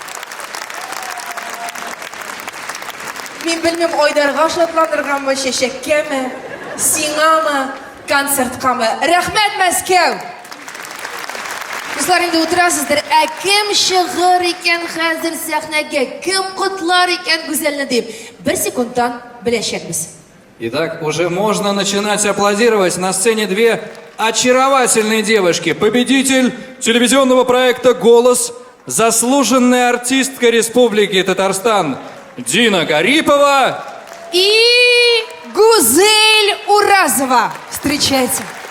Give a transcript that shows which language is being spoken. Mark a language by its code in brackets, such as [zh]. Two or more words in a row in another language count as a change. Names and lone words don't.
[tt] Мин белмим, Айдарга шатландырганмы, чәчәккәме, сиңамы, концерткамы. Рәхмәт, Мәскәү! Кызлар, инде утырасыздыр. Ә кем чыгыр икән хәзер сәхнәгә? Кем котлар икән Гүзәлне дип? Бер секундтан беләчәкбез. [ru] Итак, уже можно начинать аплодировать. На сцене две очаровательные девушки. Победитель телевизионного проекта «Голос», заслуженная артистка Республики Татарстан Дина Гарипова И Гузель Уразова. Встречайте.